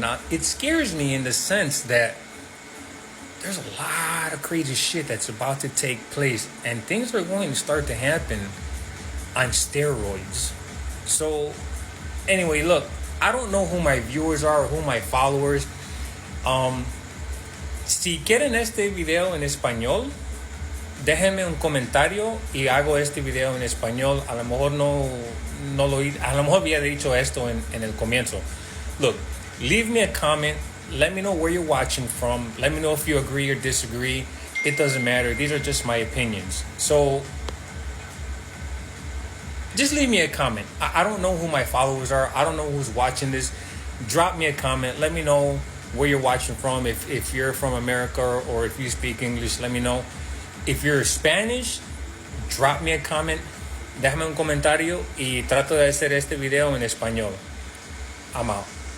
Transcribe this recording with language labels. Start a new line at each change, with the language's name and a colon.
English: Now it scares me in the sense that there's a lot of crazy shit that's about to take place, and things are going to start to happen on steroids. So anyway, look, I don't know who my viewers are or who my followers.
Spanish: Si quieren este video en español, déjenme un comentario y hago este video en español. A lo mejor no lo a lo mejor había dicho esto en el comienzo.
English: Look, leave me a comment. Let me know where you're watching from. Let me know if you agree or disagree. It doesn't matter. These are just my opinions. So just leave me a comment. I don't know who my followers are. I don't know who's watching this. Drop me a comment. Let me know where you're watching from. If you're from America or if you speak English, let me know. If you're Spanish, drop me a comment.
Spanish: Déjame un comentario y trato de hacer este video en español.
English: I'm out.